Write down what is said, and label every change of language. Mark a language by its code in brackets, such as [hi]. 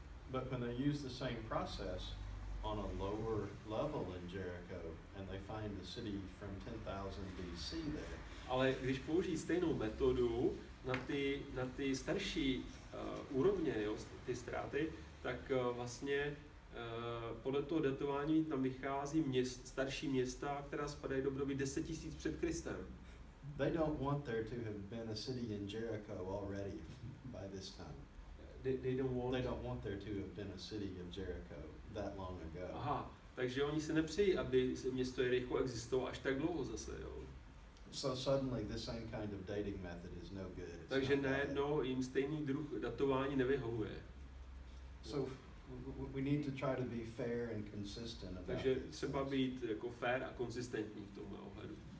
[en] But when they use the same process on a lower level in Jericho and they find the city from 10,000 BC there. [cs] Ale když použijí stejnou metodu na ty starší úrovně, jo, ty ztráty, tak vlastně podle toho datování tam vychází starší města, která spadají do období 10 000 před Kristem. [en] They don't want there to have been a city in Jericho already by this time. They don't want there to have been a city of Jericho that long ago. [cs] Takže oni se nepřejí, aby město Jericho existovalo až tak dlouho zase, jo. [en] So suddenly the same kind of dating method is no good. [cs] Takže najednou jim stejný druh datování nevyhovuje. [en] So we need to try to be fair and consistent about. [cs] Takže třeba být jako fair a konzistentní v tomhle ohledu.